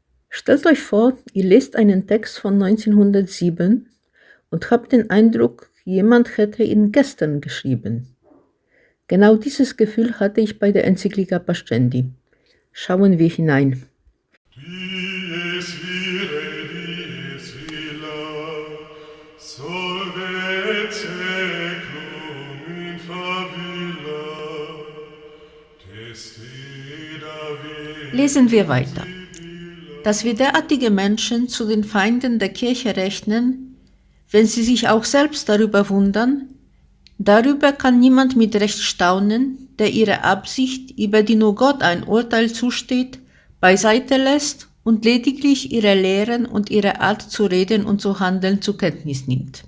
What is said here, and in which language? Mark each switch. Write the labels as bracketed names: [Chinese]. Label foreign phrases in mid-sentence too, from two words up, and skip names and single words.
[German] Stellt euch vor, ihr lest einen Text von 1907 und habt den Eindruck, jemand hätte ihn gestern geschrieben. Genau dieses Gefühl hatte ich bei der Enzyklika Pascendi. Schauen wir hinein. [Latin] Dies irae, dies illa, solve et seclum in favilla, testida [German] Lesen wir weiter. Dass wir derartige Menschen zu den Feinden der Kirche rechnen, wenn sie sich auch selbst darüber wundern, darüber kann niemand mit Recht staunen, der ihre Absicht, über die nur Gott ein Urteil zusteht, beiseite lässt und lediglich ihre Lehren und ihre Art zu reden und zu handeln zur Kenntnis nimmt.